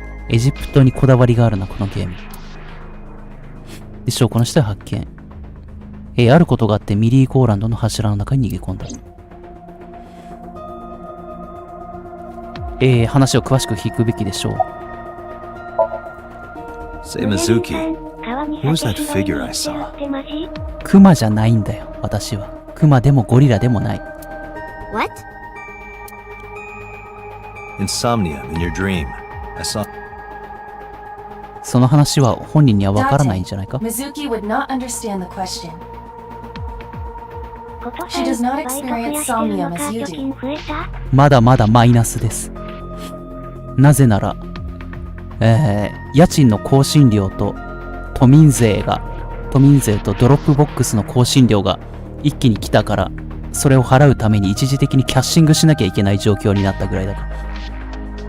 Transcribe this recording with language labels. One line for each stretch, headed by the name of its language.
Japanese: エジプトにこだわりがあるな、このゲーム。で、証拠の人は発見。あることがあってミリーゴーランドの柱の中に逃げ込んだ。話を詳しく聞くべきでしょう。
English: Say, Mizuki, who's that figure I saw?
Japanese: クマじゃないんだよ、私は。クマでもゴリラでもない。
English: What? Insomnia in your dream. I saw.
Japanese: その話は本人にはわからないんじゃないか。
English: Mizuki would not understand the question. She does not experience somnium as you do.
Japanese: まだまだマイナスです。なぜなら、家賃の更新料と都民税とドロップボックスの更新料が一気に来たから、それを払うために一時的にキャッシングしなきゃいけない状況になったぐらいだから。